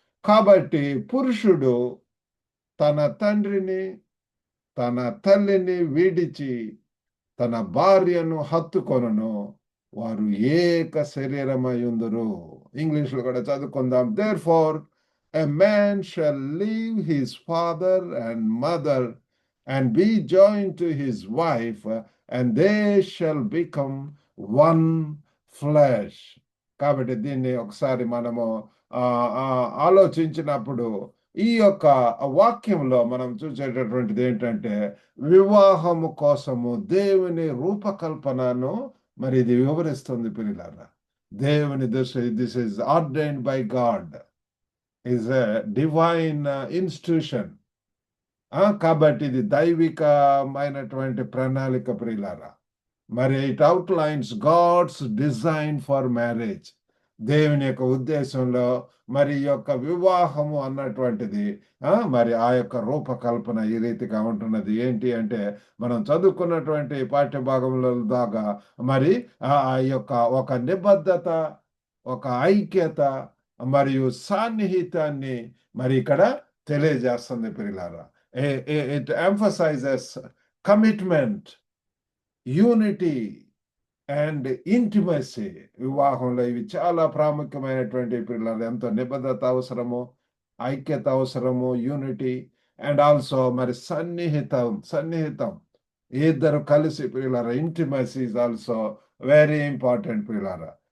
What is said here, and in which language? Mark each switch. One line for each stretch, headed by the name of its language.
Telugu: కాబట్టి పురుషుడు తన తండ్రిని తన తల్లిని విడిచి తన భార్యను హత్తుకొనును, వారు ఏక శరీరమయుందురు. ఇంగ్లీష్లో కూడా చదువుకుందాం.
English: Therefore a man shall leave his father and mother and be joined to his wife, and they shall become one flesh.
Telugu: కాబట్టి దీన్ని ఒకసారి మనము ఆలోచించినప్పుడు ఈ యొక్క వాక్యంలో మనం చూసేటటువంటిది ఏంటంటే వివాహము కోసము దేవుని రూపకల్పనను మరి ఇది వివరిస్తుంది పిల్లలారా.
English: దేవుని this is ordained by God, is a divine institution.
Telugu: కాబట్టి ఇది దైవికమైనటువంటి ప్రణాళిక ప్రియులారా.
English: మరి it outlines God's design for marriage.
Telugu: దేవుని యొక్క ఉద్దేశంలో మరి ఈ యొక్క వివాహము అన్నటువంటిది మరి ఆ యొక్క రూపకల్పన ఈ రీతిగా ఉంటున్నది. ఏంటి అంటే మనం చదువుకున్నటువంటి పాఠ్య భాగంలో దాకా మరి ఆ యొక్క ఒక నిబద్ధత, ఒక ఐక్యత మరియు సాన్నిహితాన్ని మరి ఇక్కడ తెలియజేస్తుంది ప్రియులారా.
English: It emphasizes commitment, unity and intimacy.
Telugu: వివాహంలో ఇవి చాలా ప్రాముఖ్యమైనటువంటి పిల్లలు. ఎంతో నిబద్ధత అవసరము, ఐక్యత అవసరము,
English: unity and also
Telugu: మరి సన్నిహితం ఇద్దరు కలిసి పిల్లలు.
English: Intimacy is also very important పిల్లలు.